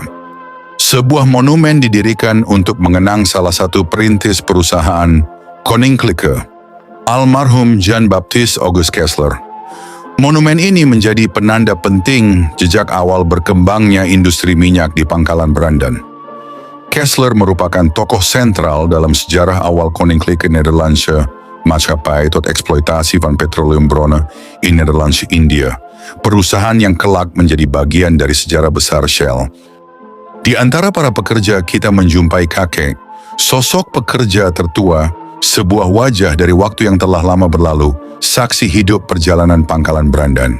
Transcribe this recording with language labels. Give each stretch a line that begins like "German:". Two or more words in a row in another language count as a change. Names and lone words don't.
Indonesian: Sebuah monumen didirikan untuk mengenang salah satu perintis perusahaan Koninklijke, almarhum Jan Baptist August Kessler. Monumen ini menjadi penanda penting jejak awal berkembangnya industri minyak di Pangkalan Brandan. Kessler merupakan tokoh sentral dalam sejarah awal Koninklijke Nederlandse Maatschappij tot Exploitatie van Petroleumbronnen in Nederlandse India, perusahaan yang kelak menjadi bagian dari sejarah besar Shell. Di antara para pekerja kita menjumpai kakek, sosok pekerja tertua, sebuah wajah dari waktu yang telah lama berlalu, saksi hidup perjalanan Pangkalan Brandan.